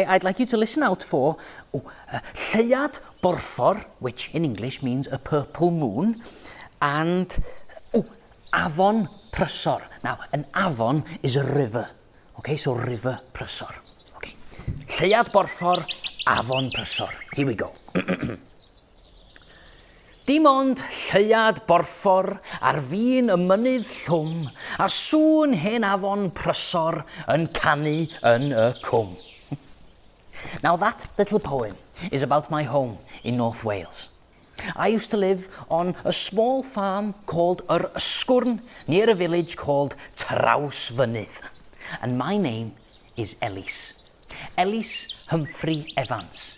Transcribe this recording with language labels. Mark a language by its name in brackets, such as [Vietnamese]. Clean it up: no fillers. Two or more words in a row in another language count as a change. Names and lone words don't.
[English] I'd like you to listen out for Lleiad Borffor, which in English means a purple moon, and Afon Prysor. Now, an afon is a river, okay? So river Prysor, okay? Lleiad Borffor, Afon Prysor. Here we go. [Welsh] Dim ond lleiad borffor ar fin y mynydd llwm, a sŵn hen afon prysor yn canu yn y cwm. [English] Now that little poem is about my home in North Wales. I used to live on a small farm called Yr Ysgwrn near a village called Trawsfynydd. And my name is Ellis. Ellis Humphrey Evans.